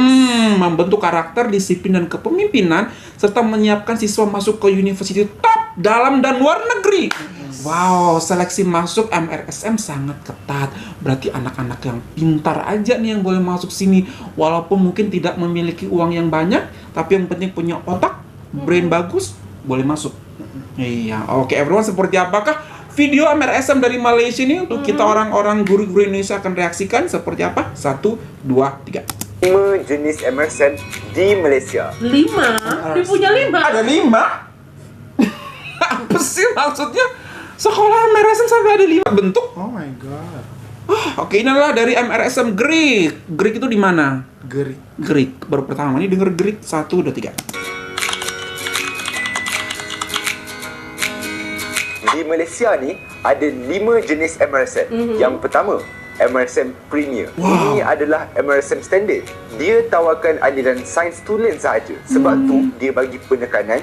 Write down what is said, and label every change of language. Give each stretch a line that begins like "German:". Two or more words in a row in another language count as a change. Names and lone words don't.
Indonesian: membentuk karakter, disiplin, dan kepemimpinan, serta menyiapkan siswa masuk ke university top dalam dan luar negeri. Wow, seleksi masuk MRSM sangat ketat. Berarti anak-anak yang pintar aja nih yang boleh masuk sini. Walaupun mungkin tidak memiliki uang yang banyak, tapi yang penting punya otak, brain bagus, boleh masuk. Iya, oke everyone, seperti apakah video MRSM dari Malaysia ini untuk kita orang-orang guru-guru Indonesia akan reaksikan seperti apa? 1, 2, 3. 5 jenis MRSM di Malaysia. 5? Dia punya 5? Ada 5? Apa sih maksudnya? Sekolah MRSM sampai ada 5 bentuk?
English: Oh my god.
Indonesian: Oke, ini adalah dari MRSM Greek. Greek itu di mana? Gerik. Greek. Baru pertama nih denger Greek. 1, 2, 3.
Malay: Di Malaysia ni ada 5 jenis MRSM. Yang pertama, MRSM Premier. Ini adalah MRSM standard. Dia tawarkan aliran sains tulen sahaja. Sebab tu dia bagi penekanan